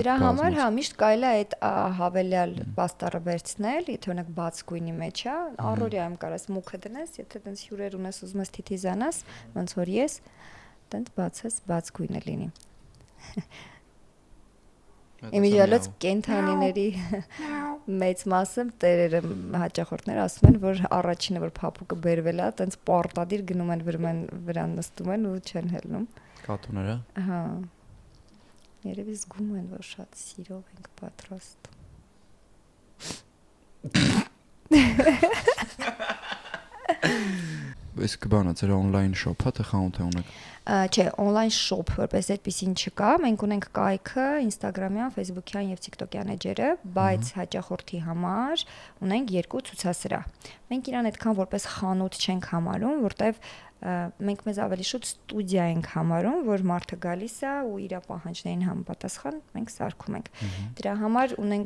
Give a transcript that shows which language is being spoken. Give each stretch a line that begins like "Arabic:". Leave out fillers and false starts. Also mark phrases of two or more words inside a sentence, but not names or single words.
Armenian: Դրա համար միշտ կարելի է այդ հավելյալ պաստառը վերցնել, եթե օրինակ բաց գույնի մեջ է, առօրյայում կարաս մուկը դնես, եթե տենց հյուրեր ունես ուզում ես թիթիզանաս, ոնց որ ես, տենց բացես, բաց գույնը լինի։ Իմիջիալոց կենթանիների մեծ մասը տերերը հաճախորդներ ասում են, որ առաջինը որ փափուկը բերվել է, տենց պարտադիր գնում են վրան նստում են ու չեն հելնում։ Կատուները։ Հա։ Երևի զգում են, որ շատ սիրով ենք պատրաստ։ Իսկ բանը ձեր
English: on-line shop-
Armenian: ը թե խանութ է ունեք։ Չէ,
English: on-line shop
Armenian: որպես այդպեսին չկա, մենք ունենք կայքը Instagram-յան, Facebook-յան եւ TikTok-յան էջերը, բայց հաճախորդի համար ունենք 2 ցուցասրահ։ Մենք իրան այդքան որպես խանութ չենք համարում, որտեվ մենք մեզ ավելի շուտ ստուդիա ենք համարում, որ մարդը գալիս է ու իր պահանջներին համապատասխան մենք սարքում ենք։ Դրա համար ունենք